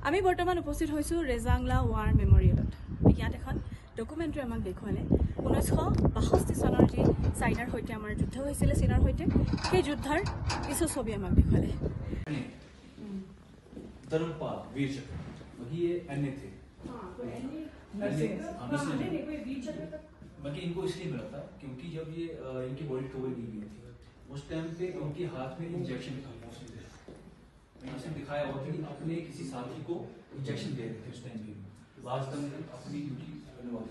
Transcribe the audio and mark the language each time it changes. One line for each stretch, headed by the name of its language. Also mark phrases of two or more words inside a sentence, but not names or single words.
Assamese: আমি বৰ্তমান উপস্থিত হৈছো ৰেজাংলা ৱাৰ মেমৰিয়েলত ইয়াত এখন ডকুমেণ্টাৰী আমাক দেখুৱালে 1962 চনৰ যি চাইনাৰ সৈতে আমাৰ যুদ্ধ হৈছিল চীনৰ সৈতে সেই যুদ্ধৰ কিছু ছবি আমাক দেখুৱালে
Hindi: धर्मपाल वीर चक्र बाकी ये अन्य थे बाकी इनको इसलिए मिला था क्योंकि जब ये इनकी बॉडी कवर की गई थी उस टाइम पे उनके हाथ में इंजेक्शन था दिखाया हुआ कि अपने किसी साथी को इंजेक्शन दे रहे थे उस टाइम पे
English: last time
Hindi: अपनी ड्यूटी करने वाले